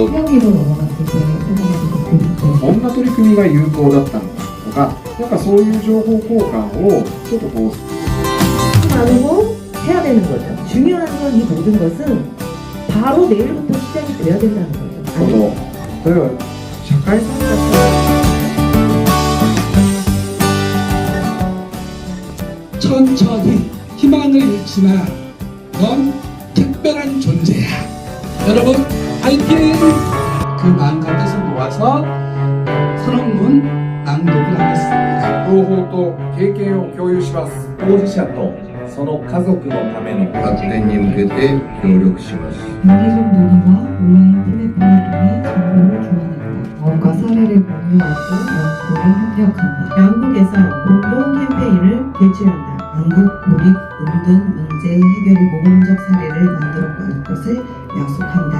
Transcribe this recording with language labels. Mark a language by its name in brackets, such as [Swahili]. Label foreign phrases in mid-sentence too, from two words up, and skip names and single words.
[Korean] 형기로 넘어갔을 때 [Japanese] どんな取り組みが有効だったのかとか、なんかそういう情報交換をちょっとこう [Korean] 나누고 해야 되는 거죠. 중요한 건 이 모든 것은 바로 내일부터 시작이 돼야 된다는 거죠. [Japanese] 例えば社会参加 [Korean] 천천히 희망을 잃지마. 넌 특별한 존재야. 여러분 화이팅! 그 마음과 뜻을 모아서 선언문 낭독을 하겠습니다. [Japanese] 情報と経験を共有します。当事者とその家族のための発展に向けて協力します。 [Korean] 단계적 논의와 온라인 플랫폼을 통해 정보를 교환한다. 경험과 사례를 공유하고 연구에 협력한다. 양국에서 공동 캠페인을 개최한다. 양국 고립 은둔 문제 해결의 모범적 사례를 만들어 갈 것을 약속한다.